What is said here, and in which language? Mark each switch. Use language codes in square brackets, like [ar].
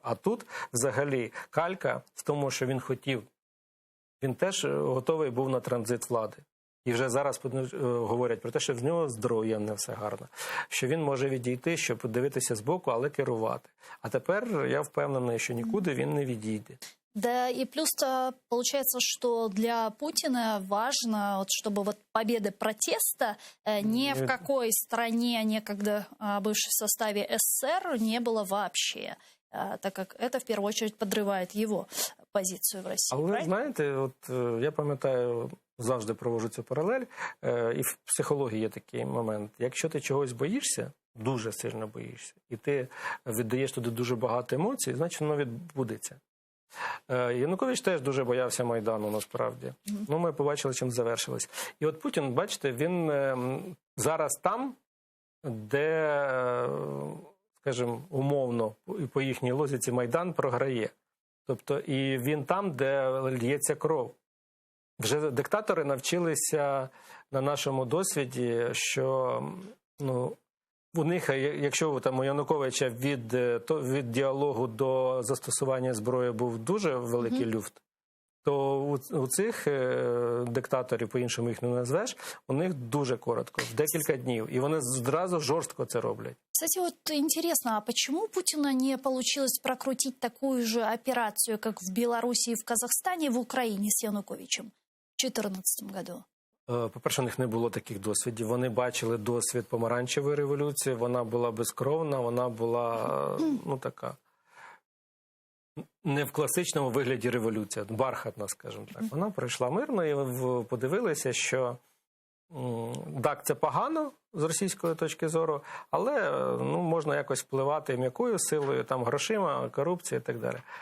[uk] А тут взагалі калька з тому, що він хотів. Він теж готовий був на транзит влади. І вже зараз говорять про те, що в нього здоров'я не все гарно. Що він може відійти, щоб подивитися збоку, але керувати. А тепер я впевнений, що нікуди він не відійде. [ru] Да, и плюс получается, что для Путина важно, вот, чтобы вот победы протеста ни в какой стране, некогда бывшей в составе СССР, не было вообще, так как это в первую очередь подрывает его позицию в России. [uk] А ви знаєте, от я пам'ятаю, завжди проводжу цю паралель, і в психології є такий момент. Якщо ти чогось боїшся, дуже сильно боїшся, і ти віддаєш туди дуже багато емоцій, значить воно відбудеться. Янукович теж дуже боявся Майдану, насправді. Ну, ми побачили, чим завершилось. І от Путін, бачите, він зараз там, де, скажімо, умовно, по їхній логіці Майдан програє. Тобто, і він там, де лється кров. Вже диктатори навчилися на нашому досвіді, що, ну, у них, якщо там у Януковича від діалогу до застосування зброї був дуже великий люфт, то у цих диктаторів, по-іншому їх не назвеш, у них дуже коротко, в декілька днів. І вони зразу жорстко це роблять. [ru] Кстати, вот интересно, а почему Путина не получилось прокрутить такую же операцию, как в Беларуси и в Казахстане, в Украине с Януковичем в 2014 году? [uk] По-перше, у них не було таких досвідів. Вони бачили досвід помаранчевої революції, вона була безкровна, вона була, ну, така, не в класичному вигляді революція, бархатна, скажімо так. Вона пройшла мирно і подивилися, що так, це погано з російської точки зору, але, ну, можна якось впливати м'якою силою, там, грошима, корупція і так далі.